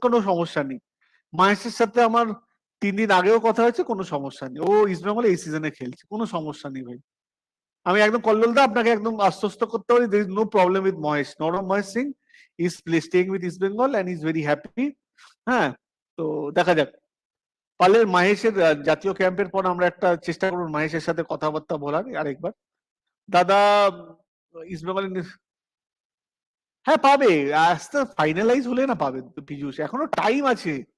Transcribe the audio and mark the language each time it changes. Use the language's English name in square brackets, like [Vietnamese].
[Bangla] কোনো সমস্যা নেই, মহেশের সাথে আমার 3 দিন আগেও কথা হয়েছে, কোনো সমস্যা নেই। ও ইস্ট বেঙ্গল এই সিজনে খেলছে, কোনো সমস্যা নেই ভাই। আমি একদম কল্লোলদা আপনাকে একদম আশ্বস্ত করতে পারি, [English] there is no problem with Mahesh, নরম Mahesh Singh is staying with East Bengal and is very happy। [Bangla] হ্যাঁ, তো দেখা যাক, পারলে মহেশের জাতীয় ক্যাম্পের পর আমরা একটা চেষ্টা করব মহেশের সাথে কথাবার্তা বলার আরেকবার। দাদা ইস্ট বেঙ্গল, হ্যাঁ পাবে, আস্তে ফাইনালাইজ হলে না পাবে পীযূষ, এখনো টাইম আছে।